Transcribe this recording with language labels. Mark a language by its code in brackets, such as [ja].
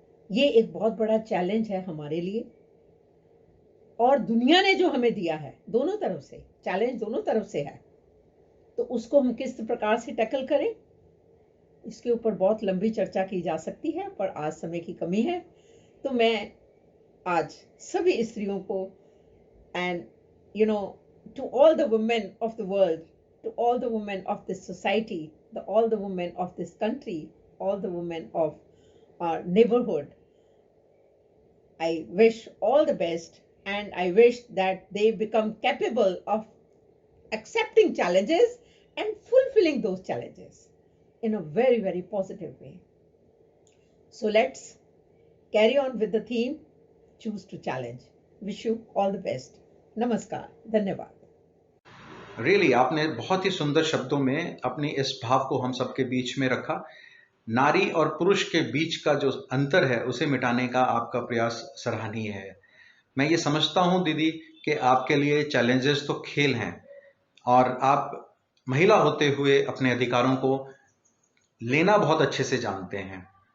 [hi] ये एक बहुत बड़ा चैलेंज है हमारे लिए, और दुनिया ने जो हमें दिया है, दोनों तरफ से चैलेंज, दोनों तरफ से है, तो उसको हम किस प्रकार से टैकल करें, इसके ऊपर बहुत लंबी चर्चा की जा सकती है, पर आज समय की कमी है। तो मैं आज सभी स्त्रियों को, [en] And you know, to all the women of the world, to all the women of this society, all the women of this country, all the women of our neighborhood, I wish all the best, and I wish that they become capable of accepting challenges and fulfilling those challenges in a very, very positive way. So let's carry on with the theme, choose to challenge. Wish you all the best. [hi] नमस्कार, धन्यवाद। Really आपने बहुत ही सुंदर शब्दों में अपनी इस भाव को हम सबके बीच में रखा। नारी और पुरुष के बीच का जो अंतर है उसे मिटाने का आपका प्रयास सराहनीय है। मैं ये समझता हूँ दीदी कि आपके लिए चैलेंजेस तो खेल हैं, और आप महिला होते हुए अपने अधिकारों को लेना बहुत अच्छे से जानते हैं।